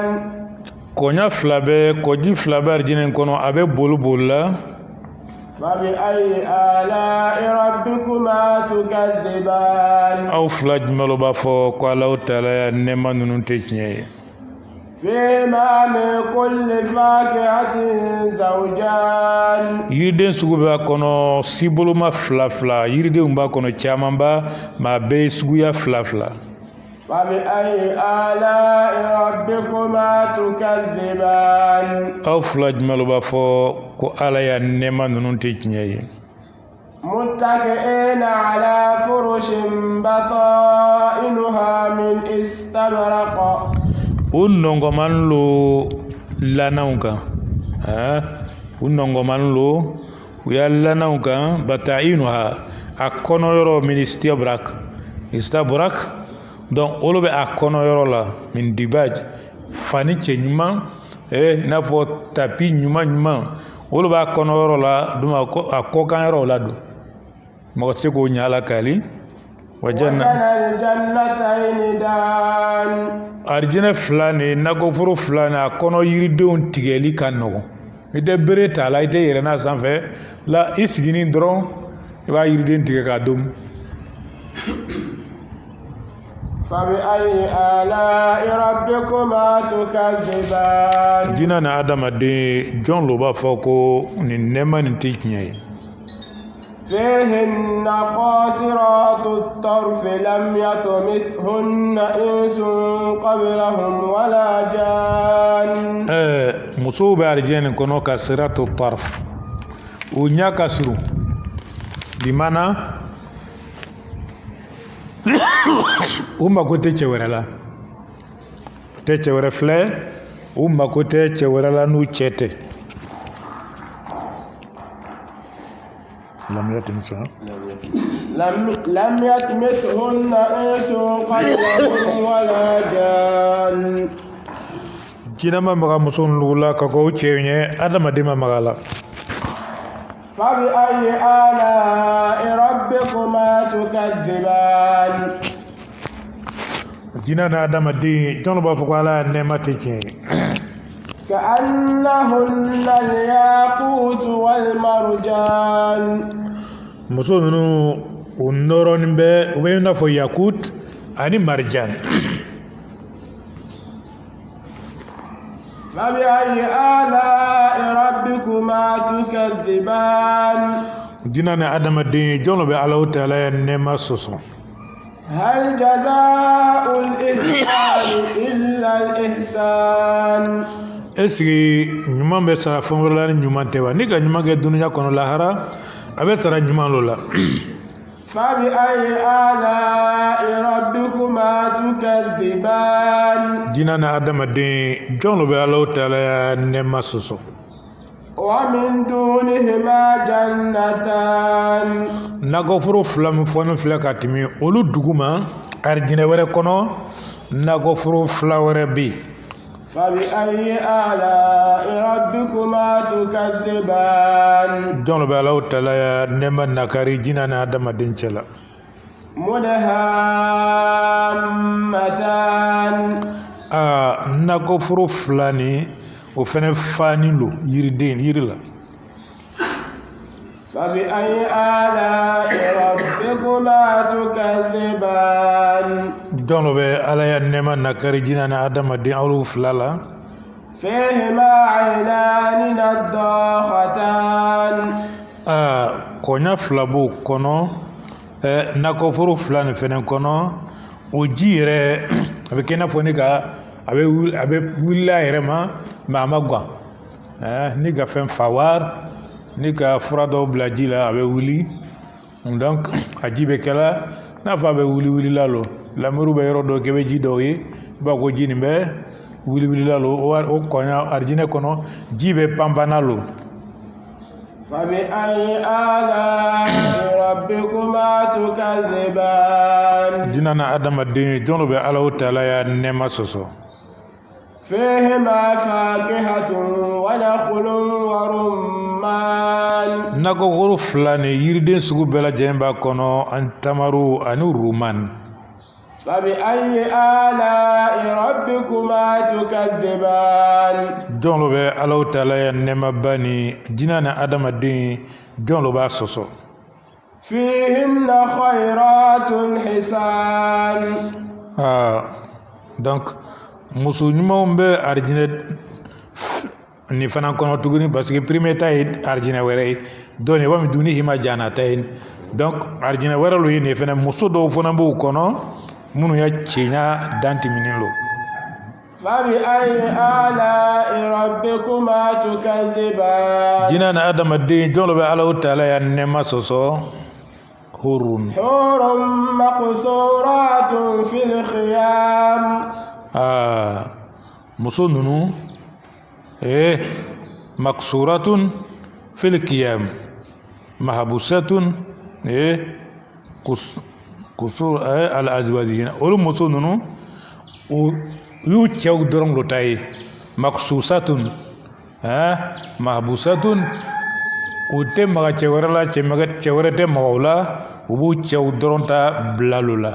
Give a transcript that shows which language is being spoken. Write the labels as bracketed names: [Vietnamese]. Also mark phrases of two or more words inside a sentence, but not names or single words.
[Bambara] kɔɲa fila bɛ kɔji fila bɛ arijinɛ in kɔnɔ a bɛ boli la. [Arabic] فبأي آلاء ربكما تكذبان [Bambara] aw fila jumɛn lo b'a fɔ ko Alahu Taala ya nɛɛma ninnu tɛ tiɲɛ ye. [Arabic] فيهما من كل فاكهة زوجان [Bambara] yiriden sugu b'a kɔnɔ siboloma fila fila yiridenw b'a kɔnɔ camanba ma a bɛɛ ye suguya fila fila. [Arabic] فبأي آلاء ربكما تكذبان [Bambara] aw fila jumɛn lo b'a fɔ ko ala ya nɛɛma ninnu tɛ tiɲɛ ye. [Arabic] متكئين على فرش بطائنها من استبرق [Bambara] u nɔngɔmani lo lanaw kan u nɔngɔmani lo u y'a lanaw kan batainuha a kɔnɔyɔrɔ min istabrak donc olu bɛ a kɔnɔyɔrɔ la min dibaj fani cɛ ɲuman i n'a fɔ tapi ɲuman olu b'a kɔnɔyɔrɔ la dum a kɔkanyɔrɔ la don mɔgɔ tɛ se k'o ɲɛ ala kali [Arabic] وجنى الجنتين دان [Bambara] arijinɛ fila ni nakɔforo fila ni a kɔnɔ yiridenw tigɛli ka nɔgɔn i tɛ bere t'a la i tɛ yɛlɛn n'a sanfɛ la i sigini dɔrɔn i b'a yiriden tigɛ k'a domu. [Arabic] فبأي آلاء ربكما تكذبان [Bambara] jina na adamaden jɔn lo b'a fɔ ko nin nɛɛma nin tɛ tiɲɛ ye. [Arabic] فيهن قاصرات الطرف لم يطمثهن إنس قبلهم ولا جان [Bambara] musow bɛ arijinɛ nin kɔnɔ ka [Arabic] قاصرات الطرف [Bambara] u ɲɛ ka surun bi mana u mako tɛ cɛ wɛrɛ la tɛ cɛ wɛrɛ filɛ u mako tɛ cɛ wɛrɛ la n'u cɛ tɛ. [Arabic] لم يطمثهن إنس قبلهم ولا جان [Bambara] jinɛ ma maga muso ninnu la ka k'o cɛw ɲɛ adamaden ma maga la. [Arabic] فبأي آلاء ربكما تكذبان [Bambara] jinɛ na adamaden jɔn b'a fɔ ko ala ya nɛɛma tɛ tiɲɛ ye. [Arabic] كأنهن الياقوت والمرجان [Bambara] muso ninnu u nɔrɔnin bɛ u bɛ i n'a fɔ yakut ani marijan. [Arabic] فبأي آلاء ربكما تكذبان [Bambara] jinɛ na adamaden jɔn bɛ Alahu Taala ya nɛɛma sɔsɔ. [Arabic] هل جزاء الإحسان إلا الإحسان [French] est-ce que [Bambara] ɲuman bɛ sara fɛn wɛrɛ la ni ɲuman tɛ wa ni ka ɲuman kɛ dunuya kɔnɔ lahara a bɛ sara ɲuman lo la. [Arabic] فبأي آلاء ربكما تكذبان [Bambara] jinɛ na adamaden jɔn bɛ Alahu Taala ya nɛɛma sɔsɔ. [Arabic] ومن دونهما جنتان [Bambara] nagoforo fila min fɔni filɛ ka tɛmɛ olu duguma arijinɛ wɛrɛ kɔnɔ nagoforo fila wɛrɛ bɛ yen [Arabic] فبأي آلاء ربكما تكذبان [Bambara] jɔn bɛ Alahu Taala ya nɛɛma nakari jina ni adamaden cɛla [Arabic] مدهامتان [Bambara] nagoforo fila ni o fɛnɛ fani lo yiri la [Arabic] فبأي آلاء ربكما تكذبان [Bambara] jɔn bɛ Ala ya nɛɛma nakari jina ni adamaden olu fila la [Arabic] فيهما عينان نضاختان [Bambara] kɔɲa fila b'o kɔnɔ nakɔforo fila nin fɛnɛ kɔnɔ o ji yɛrɛ a bɛ kɛ i n'a fɔ a bɛ wuli a yɛrɛ ma mɛ a ma gan ni ka fɛn fawar ni ka fura dɔw bila ji la a bɛ wuli donc a ji bɛ kɛla n'a fɔ a bɛ wuli la lo lamɛriw bɛ yɔrɔ dɔw kɛ bɛ ji dɔw ye i b'a ko ji nin bɛ wuli la lo o kɔɲa arijinɛ kɔnɔ ji bɛ panpana lo [Arabic] فبأي آلاء ربكما تكذبان [Bambara] jina na adamaden jɔn bɛ Alahu Taala ya nɛɛma sɔsɔ [Arabic] فيهما فاكهة ونخل ورمان [Bambara] nakɔkoro fila ni yiriden sugu bɛɛ lajɛlen b'a kɔnɔ an tamaru ani ruman [Arabic] فبأي آلاء ربكما تكذبان [Bambara] jɔn bɛ Alahu Taala ya nɛɛmaba ni jina na adamaden jɔn b'a sɔsɔ [Arabic] فيهن خيرات حسان [Bambara] donc muso ɲumanw bɛ arijinɛ nin fana kɔnɔ tuguni [French] parce que premier [Bambara] ta ye arijinɛ wɛrɛ ye donc [Arabic] ومن دون هما جنتان [Bambara] ye donc arijinɛ wɛrɛ lo ye nin fana muso dɔw fana b'o kɔnɔ minnu ya cɛɲa dan tɛmɛnen lo [Arabic] فبأي آلاء ربكما تكذبان [Bambara] jina na adamaden jɔn bɛ Alahu Taala ya nɛɛma sɔsɔ hurun [Arabic] حور مقصورات في الخيام [Bambara] muso ninnu [Arabic] مقصورات في الخيام محبوسات قصور الأزواجنا [Bambara] olu muso ninnu u y'u cɛw dɔrɔn lo ta ye [Arabic] مقصوصات محبوسات [Bambara] u tɛ maga cɛ wɛrɛ la cɛ wɛrɛ tɛ maga o la u b'u cɛw dɔrɔn ta bila lo la